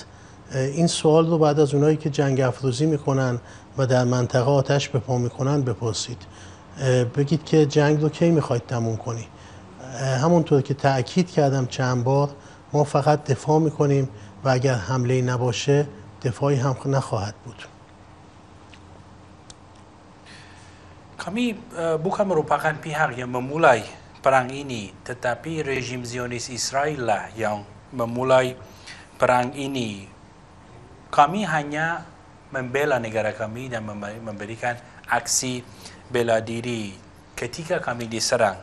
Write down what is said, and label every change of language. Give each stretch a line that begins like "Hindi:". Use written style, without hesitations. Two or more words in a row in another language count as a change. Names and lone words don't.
Persian: این سوال رو بعد از اونایی که جنگ افروزی میکنن و در منطقه آتش به پا میکنن بپرسید. بگید که جنگ رو کی میخواید تموم کنی؟ همونطور که تأکید کردم چند بار، ما فقط دفاع میکنیم و اگر حمله نباشه دفاعی هم نخواهد بود.
Indonesian: kami bukan merupakan pihak yang memulai perang ini, tetapi rejim Zionis Israel lah yang memulai perang ini. Kami hanya membela negara kami dan memberikan aksi bela diri ketika kami diserang.